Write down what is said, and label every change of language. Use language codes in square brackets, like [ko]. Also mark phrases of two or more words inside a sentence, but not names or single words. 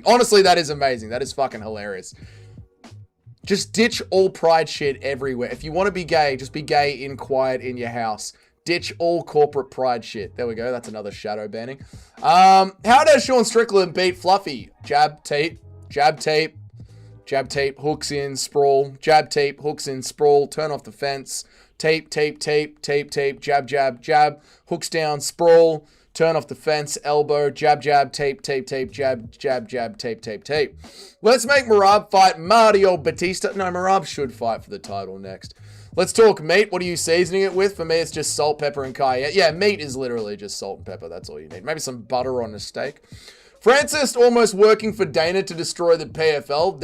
[en] Honestly, that is amazing. That is fucking hilarious. Just ditch all pride shit everywhere. If you want to be gay, just be gay in quiet in your house. Ditch all corporate pride shit. There we go. That's another shadow banning. How does Sean Strickland beat Fluffy? Jab, tape, jab, tape, jab, tape, hooks in, sprawl, jab, tape, hooks in, sprawl, turn off the fence, tape, tape, tape, tape, tape, jab, jab, jab, hooks down, sprawl, turn off the fence, elbow, jab, jab, tape, tape, tape, jab, jab, jab, tape, tape, tape. Let's make Marab fight Mario Batista. No, Marab should fight for the title next. Let's talk meat. What are you seasoning it with? For me, it's just salt, pepper, and cayenne. Yeah, meat is literally just salt and pepper. That's all you need. Maybe some butter on a steak. Francis almost working for Dana to destroy the PFL.